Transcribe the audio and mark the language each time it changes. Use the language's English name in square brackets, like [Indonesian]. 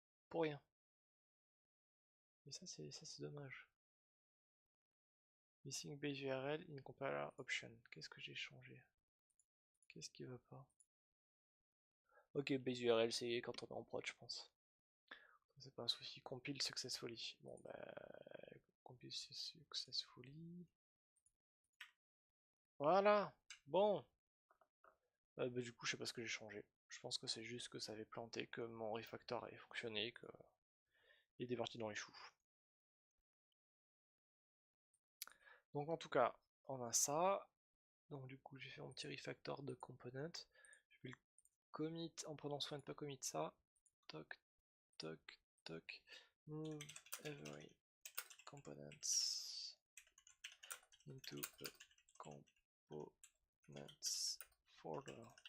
[French] Pour rien. Et ça c'est dommage. [English] Missing base URL in compiler option. [French] Qu'est-ce que j'ai changé? Qu'est-ce qui va pas? Ok, base URL c'est quand on est en prod je pense. C'est pas un souci. [English] Compile successfully. [French] Bon bah [English] compile successfully. [French] Voilà. Bon. Bah, du coup je sais pas ce que j'ai changé. Je pense que c'est juste que ça avait planté, que mon refactor avait fonctionné, que il était parti dans les choux. Donc en tout cas, on a ça. Donc du coup j'ai fait mon petit refactor de component. Je vais le commit en prenant soin de pas commit ça. Toc, toc, toc. [English] Move every components into a components folder.